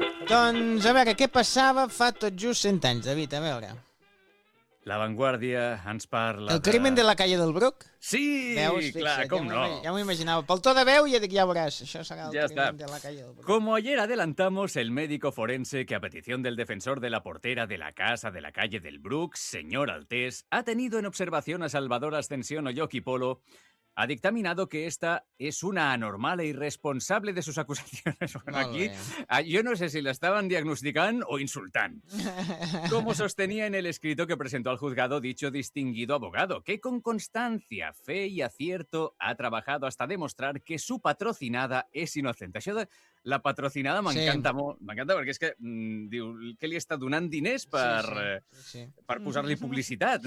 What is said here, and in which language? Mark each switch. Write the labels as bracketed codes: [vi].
[ca] Doncs a veure, què passava fa tot just 100 anys, David, a veure... La Vanguardia ens parla [es] El crimen de la calle del Bruc? [ca] Sí, veus, fixa, clar, com ja no. Ja m'ho imaginava. Pel to de veu ja dic, ja veuràs, això serà el ja crimen està. [es] De la calle del Bruc. Como ayer adelantamos, el médico forense que a petición del defensor de la portera de la casa de la calle del Bruc, señor Altés, ha tenido en observación a Salvador Ascensión Oyoki Polo, ha dictaminado que esta es una anormal e irresponsable de sus acusaciones. Bueno, aquí, yo no sé si la estaban diagnosticando o insultando. Como sostenía en el escrito que presentó al juzgado dicho distinguido abogado, que con constancia, fe y acierto ha trabajado hasta demostrar que su patrocinada es inocente. [ca] Això de la patrocinada m'encanta molt. M'encanta perquè és que diu que li està donant diners per posar-li publicitat.